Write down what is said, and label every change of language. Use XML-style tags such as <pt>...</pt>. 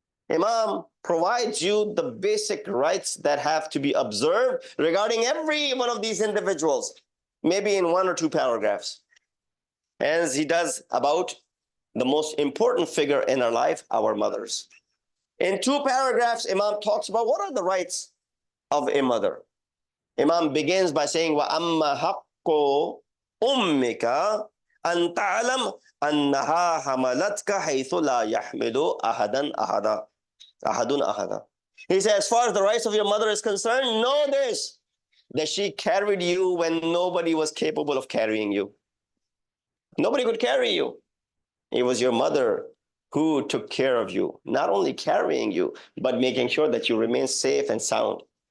<en>Imam provides you the basic rights that have to be observed regarding every one of these individuals, maybe in 1 or 2 paragraphs, as he does about the most important figure in our life, our mothers. In 2 paragraphs, Imam talks about what are the rights of a mother. Imam begins by saying,</en> <ar>وَأَمَّا حَقُّ أُمِّكَ أَن تَعْلَمْ أَنَّهَا حَمَلَتْكَ حَيْثُ لَا يَحْمِلُ أَحَدًا أَحَدًا. Ahadun ahada.</ar> <en>He said, as far as the rights of your mother is concerned, know this, that she carried you when nobody was capable of carrying you. Nobody could carry you. It was your mother who took care of you, not only carrying you, but making sure that you remain safe and sound.</en>